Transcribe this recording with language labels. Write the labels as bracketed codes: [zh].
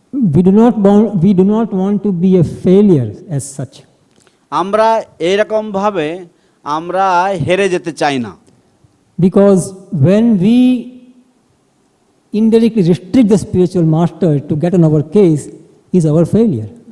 [en] We do not want to be a failure as such. [bn] আমরা এইরকমভাবে আমরা হেরে যেতে চাই না, [en] Because when we indirectly restrict the spiritual master to get on our case is our failure.